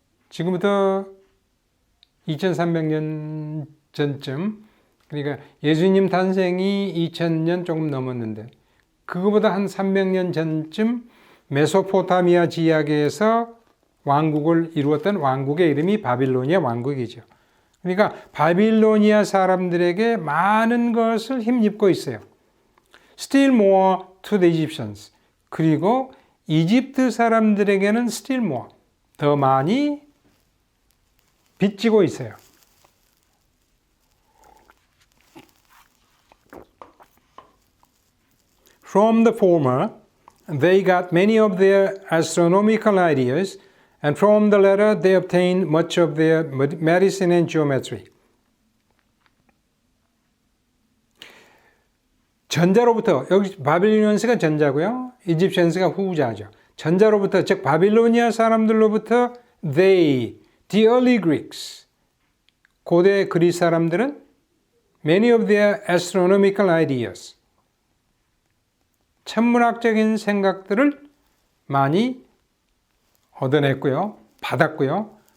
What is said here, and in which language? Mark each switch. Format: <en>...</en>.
<ko>지금부터 2300년 전쯤, 그러니까 예수님 탄생이 2000년 조금 넘었는데 그거보다 한 300년 전쯤 메소포타미아 지역에서 왕국을 이루었던 왕국의 이름이 바빌로니아 왕국이죠. 그러니까 바빌로니아 사람들에게 많은 것을 힘입고 있어요.</ko> <en>Still more to the Egyptians.</en> <ko>그리고 이집트 사람들에게는</ko> <en>still more,</en> <ko>더 많이 빚지고 있어요.</ko> <en>From the former, they got many of their astronomical ideas, and from the latter, they obtained much of their medicine and geometry.</en> <ko>전자로부터, 여기 바빌로니언스가 전자고요. 이집션스가 후자죠. 전자로부터, 즉 바빌로니아 사람들로부터</ko> <en>they, the early Greeks,</en> <ko>고대 그리스 사람들은</ko> <en>many of their astronomical ideas,</en> <ko>천문학적인 생각들을 많이 얻어냈고요. 받았고요.</ko>